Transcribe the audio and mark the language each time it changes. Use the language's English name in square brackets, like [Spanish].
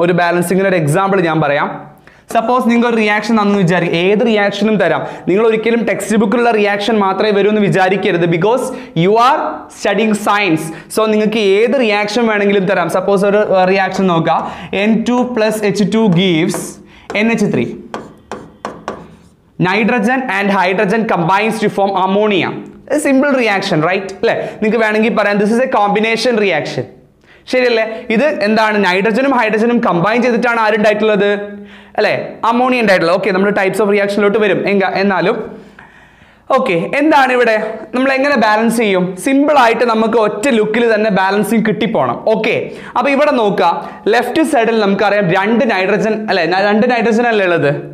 [Malayalam] ഒരു ബാലൻസിങ്ങിന് ഒരു എക്സാമ്പിൾ ഞാൻ പറയാം. സപ്പോസ് നിങ്ങൾ ഒരു റിയാക്ഷൻ തന്നു വിചാരിക്കും, ഏത് റിയാക്ഷനും തരാം. നിങ്ങൾ ഒരിക്കലും ടെക്സ്റ്റ് ബുക്കിലുള്ള റിയാക്ഷൻ മാത്രമേ വരൂ എന്ന് വിചാരിക്കരുത്. [English] Because you are studying science. [Malayalam] So നിങ്ങൾക്ക് ഏത് റിയാക്ഷൻ വേണമെങ്കിലും തരാം. സപ്പോസ് ഒരു റിയാക്ഷൻ നോക്കുക, N2 + H2 gives NH3. [English] Nitrogen and hydrogen combines to form ammonia. A simple reaction, right? അല്ലേ? [Malayalam] നിങ്ങൾക്ക് വേണമെങ്കിൽ പറയാം [English] this is a combination reaction. [Malayalam] ശരിയല്ലേ? ഇത് എന്താണ്? നൈട്രജനും ഹൈഡ്രജനും കമ്പൈൻ ചെയ്തിട്ടാണ് ആരുണ്ടായിട്ടുള്ളത്? അല്ലേ? അമോണിയ ഉണ്ടായിട്ടുള്ളത്. ഓക്കെ, നമ്മൾ ടൈപ്സ് ഓഫ് റിയാക്ഷനിലോട്ട് വരും. എന്നാലും ഓക്കെ, എന്താണ് ഇവിടെ നമ്മൾ എങ്ങനെ ബാലൻസ് ചെയ്യും? സിമ്പിൾ ആയിട്ട് നമുക്ക് ഒറ്റ ലുക്കിൽ തന്നെ ബാലൻസിങ് കിട്ടിപ്പോണം. ഓക്കെ, അപ്പൊ ഇവിടെ നോക്കുക, ലെഫ്റ്റ് സൈഡിൽ നമുക്കറിയാം 2 നൈട്രജൻ അല്ലെ, 2 നൈട്രജൻ അല്ലേ ഉള്ളത്?